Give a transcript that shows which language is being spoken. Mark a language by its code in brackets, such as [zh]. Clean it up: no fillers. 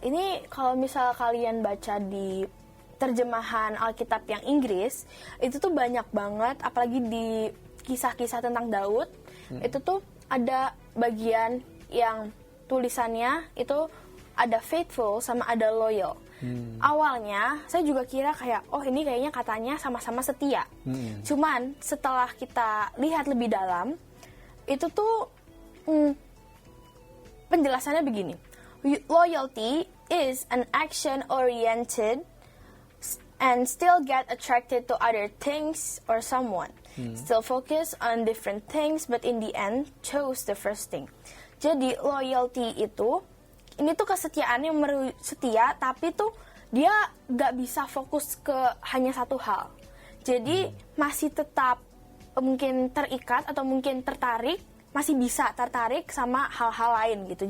[id] Ini kalau misal kalian baca di terjemahan Alkitab yang Inggris, itu tuh banyak banget, apalagi di kisah-kisah tentang Daud, itu tuh ada bagian yang tulisannya itu ada faithful sama ada loyal. Awalnya saya juga kira kayak, oh ini kayaknya katanya sama-sama setia. Cuman setelah kita lihat lebih dalam, itu tuh penjelasannya begini. [en] Loyalty is an action-oriented and still get attracted to other things or someone. Still focus on different things but in the end chose the first thing. [id] Jadi loyalty itu, ini tuh kesetiaan yang setia tapi tuh dia gak bisa fokus ke hanya satu hal. Jadi masih tetap mungkin terikat atau mungkin tertarik, masih bisa tertarik sama hal-hal lain gitu.